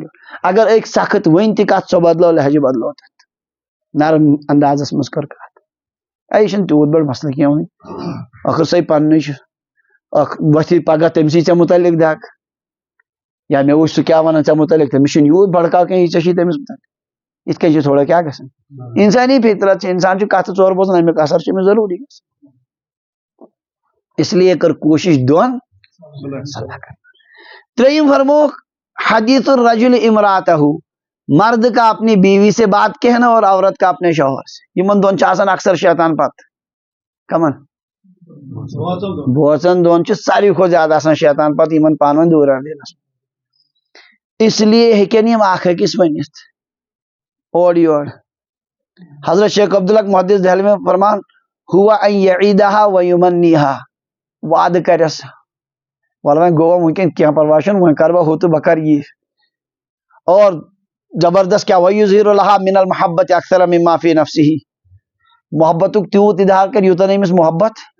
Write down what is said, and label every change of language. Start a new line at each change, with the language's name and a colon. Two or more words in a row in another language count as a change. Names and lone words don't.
Kashmiri: یورٕ اگر أکۍ سخت ؤنۍ تہِ کتھ سۄ بدلو لہجہِ بدلو تتھ نرم اندازس منٛز کٔر کتھ یہِ چھُنہٕ تیوٗت بوٚڑ مسلہٕ کینٛہہ وۄنۍ ٲخر سٕے پننُے چھُ اکھ ؤتھِ پگاہ تٔمسٕے ژےٚ مُتعلق دگ یا مےٚ وٕچھ سُہ کیٛاہ ونان ژےٚ مُتعلق تٔمِس چھُنہٕ یوٗت بڑکاو کینٛہہ ییٖژاہ چھِ تٔمِس مُتعلق یِتھ کٔنۍ چھُ تھوڑا کیٛاہ گژھان انسٲنی فطرت چھِ انسان چھُ کتھٕ ژور بوزان امیُک اثر چھُ أمِس ضروٗری گژھان
Urdu: اس لیے
Kashmiri: کٔر کوٗشش دۄن صلح کرنٕچ 3 فرمووُکھ حدیث
Arabic: الرجل امرأتہ
Urdu: مرد کا اپنی بیوی سے بات کہنا اور عورت کا اپنے شوہر سے
Kashmiri: یمن دۄن چھُ آسان اکثر شیطان پتہٕ کمن بوزن دۄن چھُ ساروی کھۄتہٕ زیادٕ آسان شیطان پتہٕ یمن پانہٕ ؤنۍ دوٗر دِنس
Urdu: اس لیے
Kashmiri: ہیٚکن یِم اکھ أکِس ؤنِتھ اورٕ یورٕ حضرت شیخ عبدالحق محدث دہلوی
Urdu: فرمان ہوا
Arabic: ان یعیدہا ویمنیہا
Kashmiri: وعدٕ کرٮ۪س وَلہٕ وۄنۍ گوٚو وٕنکٮ۪ن کینٛہہ پرواے چھُنہٕ وۄنۍ کرٕ بہٕ ہُہ تہٕ بہٕ کرٕ یہِ اور زبردست کیٛاہ
Arabic: ویظہر لہا من المحبت اکثر مما فی نفسہ
Kashmiri: محبتُک تیوٗت اِظہار کرِ یوٗتاہ نہٕ أمِس محبت